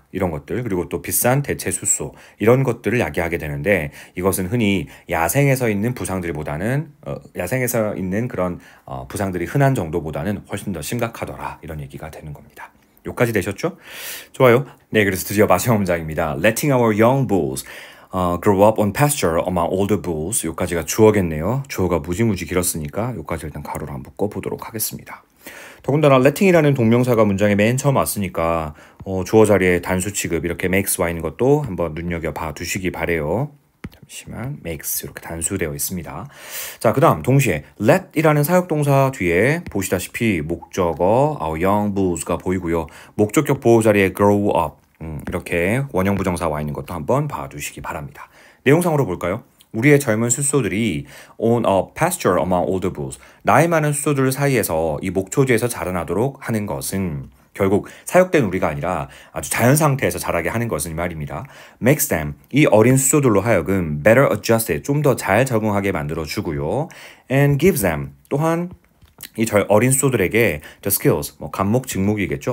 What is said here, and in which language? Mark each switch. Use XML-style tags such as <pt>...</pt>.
<ko>이런 것들, 그리고 또 비싼 대체 숫소 이런 것들을 야기하게 되는데, 이것은 흔히 야생에서 있는 부상들보다는 야생에서 있는 그런 부상들이 흔한 정도보다는 훨씬 더 심각하더라, 이런 얘기가 되는 겁니다. 여기까지 되셨죠? 좋아요. 네, 그래서 드디어 마지막 문장입니다.</ko> <en>Letting our young bulls grow up on pasture among older bulls.</en> <ko>여기까지가 주어겠네요. 주어가 무지무지 길었으니까 여기까지 일단 가로로 한번 묶어보도록 하겠습니다. 더군다나 letting이라는 동명사가 문장에 맨 처음 왔으니까 주어 자리에 단수 취급 이렇게 makes 와 있는 것도 한번 눈여겨봐 두시기 바래요. 잠시만, makes 이렇게 단수되어 있습니다. 자, 그 다음 동시에 let이라는 사역동사 뒤에 보시다시피 목적어 our young bulls가 보이고요. 목적격 보호 자리에 grow up 이렇게 원형 부정사 와 있는 것도 한번 봐두시기 바랍니다. 내용상으로 볼까요? 우리의 젊은 숫소들이</ko> <en>on a pasture among older bulls.</en> <ko>나이 많은 숫소들 사이에서 이 목초지에서 자라나도록 하는 것은 결국 사육된 우리가 아니라 아주 자연 상태에서 자라게 하는 것은 이 말입니다.</ko> <en>Makes them,</en> <ko>이 어린 숫소들로 하여금</ko> <en>better adjusted,</en> <ko>좀 더 잘 적응하게 만들어주고요.</ko> <en>And gives them,</en> <ko>또한 이 어린 숫소들에게</ko> <en>the skills,</en> <ko>간목 직목이겠죠.</ko>